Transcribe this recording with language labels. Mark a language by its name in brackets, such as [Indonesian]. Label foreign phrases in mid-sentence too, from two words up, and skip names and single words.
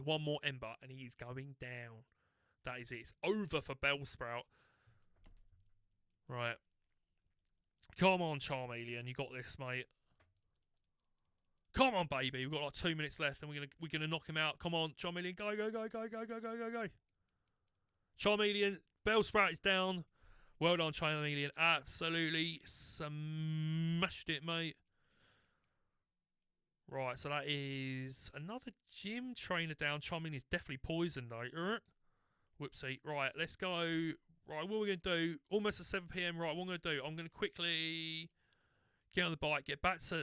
[English] One more Ember, and he is going down. That is it. It's over for Bellsprout. Right. Come on, Charmeleon. You got this, mate. Come on, baby. We've got like 2 minutes left, and we're gonna knock him out. Come on, Charmeleon. Go, go, go, go, go, go, go, go, go. Charmeleon. Bellsprout is down. Well done, Charmeleon. Absolutely smashed it, mate. Right, so that is another gym trainer down. Charmeleon is definitely poisoned, though. Whoopsie. Right, let's go. Right, what we're going to do, almost at 7 PM. Right, what I'm going to do, I'm going to quickly get on the bike, get back to...